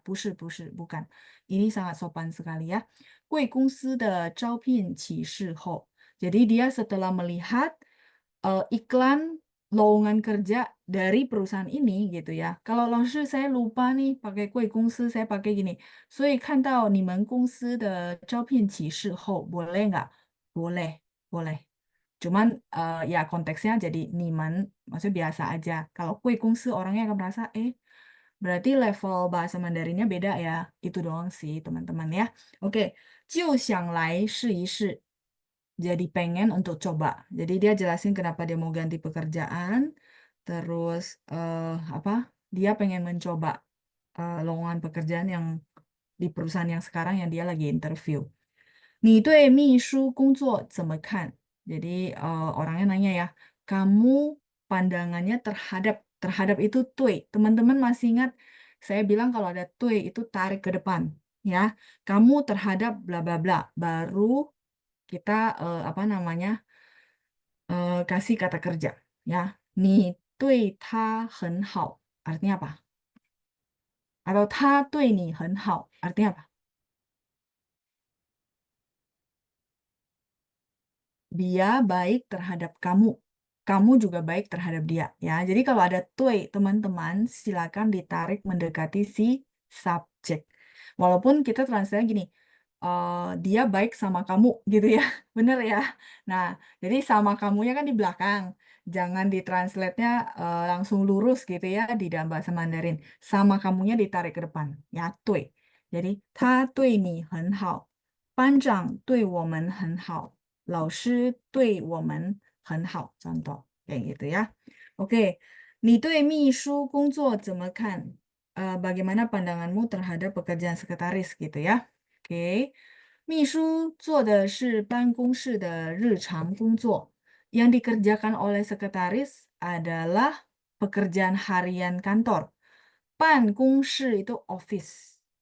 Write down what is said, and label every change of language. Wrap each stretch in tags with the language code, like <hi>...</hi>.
<id>Bukan. Ini sangat sopan sekali ya.</id> <zh>贵公司的招聘启事后，</zh> <id>jadi dia setelah melihat iklan lowongan kerja dari perusahaan ini gitu ya. Kalau 老师 saya lupa nih pakai 贵公司 saya pakai gini.</id> <zh>所以看到你们公司的招聘启事后</zh> <id>boleh nggak? Boleh, boleh. Cuman ya konteksnya jadi niman, maksudnya biasa aja. Kalau 贵公司 orangnya akan merasa, berarti level bahasa Mandarinnya beda ya. Itu doang sih teman-teman ya. Oke,</id> <zh>就想来试一试.</zh> <id>Jadi pengen untuk coba. Jadi dia jelasin kenapa dia mau ganti pekerjaan. Terus apa? Dia pengen mencoba lowongan pekerjaan yang di perusahaan yang sekarang yang dia lagi interview.</id> <zh>你对秘书工作怎么看?</zh> <id>Jadi orangnya nanya ya, kamu pandangannya terhadap terhadap itu tui. Teman-teman masih ingat saya bilang kalau ada tui itu tarik ke depan, ya. Kamu terhadap bla bla bla. Baru kita apa namanya kasih kata kerja, ya.</id> <zh>你对他很好</zh> <id>artinya apa?</id> <zh>Atau 他对你很好</zh> <id>artinya apa? Dia baik terhadap kamu. Kamu juga baik terhadap dia, ya. Jadi kalau ada tui, teman-teman, silakan ditarik mendekati si subjek. Walaupun kita translate gini, dia baik sama kamu, gitu ya. Bener ya? Nah, jadi sama kamunya kan di belakang. Jangan ditranslate-nya langsung lurus gitu ya di dalam bahasa Mandarin. Sama kamunya ditarik ke depan, ya, tui.</id> <zh>Jadi, 他对你很好，班长对我们很好。老师对我们很好，</zh> <id>contoh kayak gitu ya.</id> <zh>Oke, 你对秘书工作怎么看?</zh> <id>Bagaimana pandanganmu terhadap pekerjaan sekretaris gitu ya? Oke,</id> <zh>秘书做的是办公室的日常工作，</zh> <id>yang dikerjakan oleh sekretaris adalah pekerjaan harian kantor. 办公室 itu office.</id>